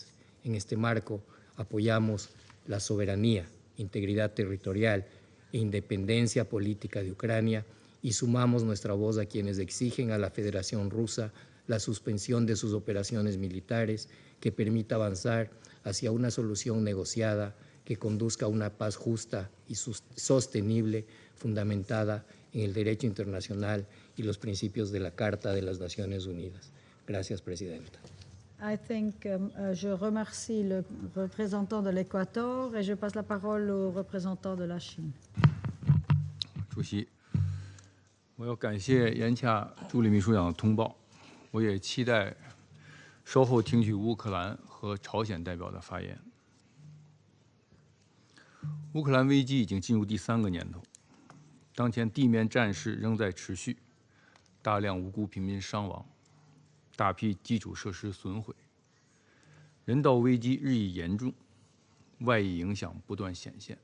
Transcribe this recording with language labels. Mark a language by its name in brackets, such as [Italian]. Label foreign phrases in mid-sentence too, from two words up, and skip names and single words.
[Spanish] En este marco, apoyamos la soberanía, integridad territorial e independencia política de Ucrania y sumamos nuestra voz a quienes exigen a la Federación Rusa la suspensión de sus operaciones militares que permita avanzar hacia una solución negociada que conduzca a una paz justa y sostenible, fundamentada en el derecho internacional y los principios de la Carta de las Naciones Unidas. Gracias, Presidenta. [English] I think [French] je remercie le représentant de l'Équateur et je passe la parole au représentant de la Chine. [Chinese] 主席，我要感谢严洽助理秘书长的通报，我也期待稍后听取乌克兰和朝鲜代表的发言。乌克兰危机已经进入第3个年头，当前地面战事仍在持续，大量无辜平民伤亡，大批基础设施损毁，人道危机日益严重，外溢影响不断显现。